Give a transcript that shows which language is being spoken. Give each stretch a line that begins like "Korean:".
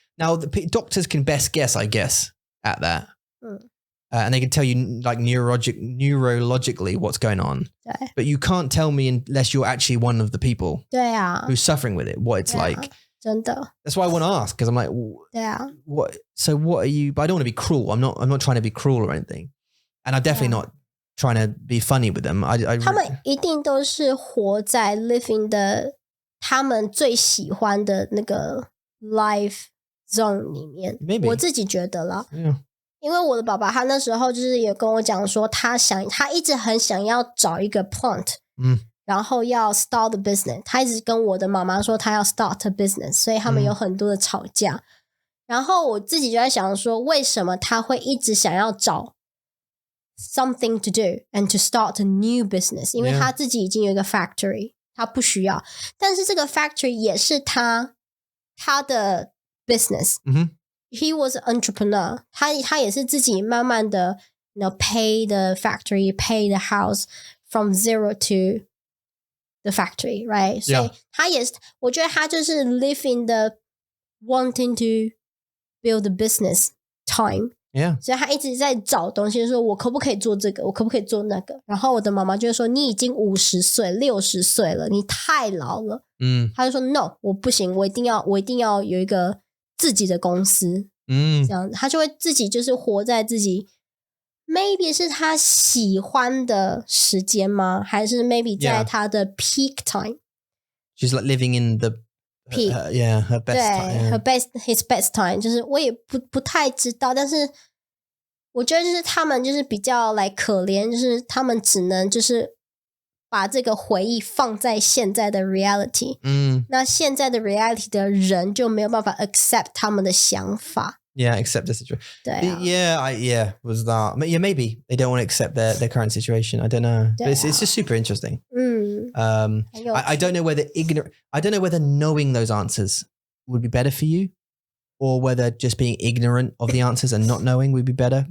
English: Now the doctors can best guess, I guess, at that. And they can tell you like neurologically what's going on. But you can't tell me unless you're actually one of the people who's suffering with it, what it's like.
Chinese: 真的.
English: That's why I want to ask, because I'm like, what? So what are you? But I don't want to be cruel. I'm not trying to be cruel or anything, and I'm definitely not trying to be funny with them.
Chinese: 他们一定都是活在 living 的他们最喜欢的那个 life zone 里面。我自己觉得啦，因为我的爸爸他那时候就是也跟我讲说，他一直很想要找一个 plant，然后要
English: start a business，
Chinese: 他一直跟我的妈妈说他要 start a business， 所以他们有很多的吵架。然后我自己就在想说，为什么他会一直想要找
English: something to do and to start a new business？
Chinese: 因为他自己已经有一个 factory， 他不需要。但是这个
English: factory
Chinese: 也是他的
English: business。He was an entrepreneur，
Chinese: 他也是自己慢慢的
English: pay the factory, pay the house from zero to the factory, right?
Chinese: 所以他也是，我觉得他就是
English: live in the wanting to build the business time.
Chinese: 所以他一直在找东西，说我可不可以做这个，我可不可以做那个。然后我的妈妈就说，你已经50岁60岁了，你太老了。他就说 no， 我不行，我一定要有一个自己的公司。这样子他就会自己就是活在自己 maybe 是他喜欢的时间吗？还是 maybe 在他的
English: peak time? She's like living in the peak. Her best time. His best time.
Chinese: 就是我也不太知道，但是我觉得就是他们就是比较来可怜，就是他们只能就是把这个回忆放在现在的 reality。那现在的 reality 的人就没有辦法 accept 他們的想法。
English: accept the situation.
Chinese: 對啊。
English: Was that? Maybe they don't want to accept their current situation. I don't know. But it's just super interesting. I don't know whether knowing those answers would be better for you, or whether just being ignorant of the answers and not knowing would be better.